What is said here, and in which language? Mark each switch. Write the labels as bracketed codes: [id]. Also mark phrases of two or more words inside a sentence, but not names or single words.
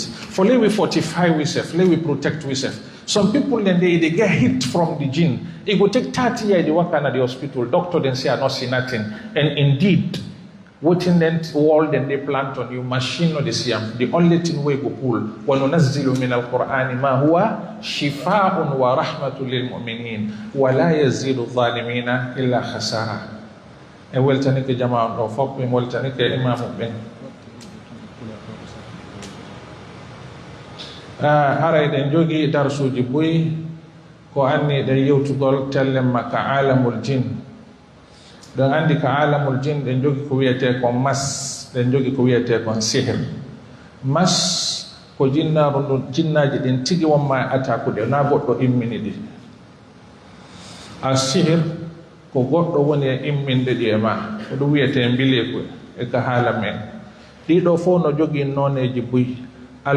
[en] For we fortify ourselves, we protect ourselves. Some people then they get hit from the jinn. It will take 30 years they work at the hospital. Doctor then say I not see nothing. And indeed, what in that world then they plant on you machine or the siyam. The only thing we go pull. [ar] وَنُنَزِّلُ مِنَ الْقُرْآنِ مَا هُوَ شِفَاءٌ وَرَحْمَةٌ لِلْمُؤْمِنِينَ وَلَا يَزِيدُ الظَّالِمِينَ إِلَّا خَسَارًا. [en] And we'll take the Jama'at of Fokwe, we'll take the Imam of Ben. [ff] Haray den jogi darsuji boyi ko anni den yewtugol tellem makka [ar] عالم الجن [ff] don andi ka [ar] عالم الجن [ff] den jogi ko wiyete ko mas den jogi ko wiyete ko sihr mas ko jinnaji den tigi wonma atakude na goddo immini di a sihr ko goddo woni e imminde di e ma ko do wiyete mbile ko e ka hala men dido fo no jogi noneji boyi al